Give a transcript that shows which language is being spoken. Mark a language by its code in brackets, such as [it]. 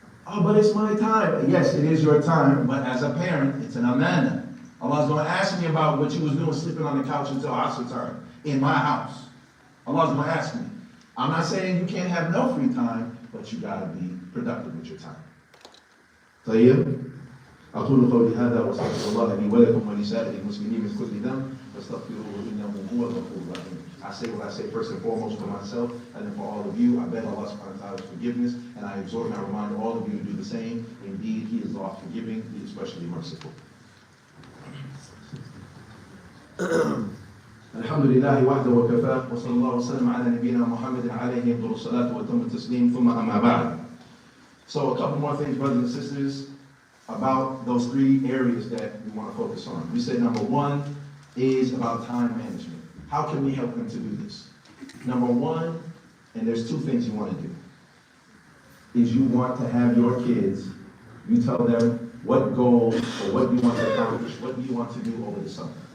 [en] Oh, but it's my time. Yes, it is your time, but as a parent, it's an amana. Allah's going to ask me about what you was doing sleeping on the couch until Asr time in my house. Allah's going to ask me. I'm not saying you can't have no free time, but you got to be productive with your time. [ar] طيب أقول قولي هذا وأستغفر الله لي ولكم ولسائر المسلمين من كل ذنب فاستغفروه إنه هو الغفور الرحيم. [en] I say what I say first and foremost for myself and then for all of you. I beg Allah subhanahu wa ta'ala's forgiveness, and I exhort and I remind all of you to do the same. Indeed, He is oft forgiving, He is especially merciful. [ar] الحمد لله وحده وكفاه وصلى الله وسلم على نبينا محمد عليه أفضل الصلاة وأتم التسليم ثم أما بعد. [en] So a couple more things, brothers and sisters, about those three areas that we want to focus on. We said number one is about time management. How can we help them to do this? Number one, and there's two things you want to do, is you want to have your kids, you tell them what goals or what you want to accomplish, what do you want to do over the summer.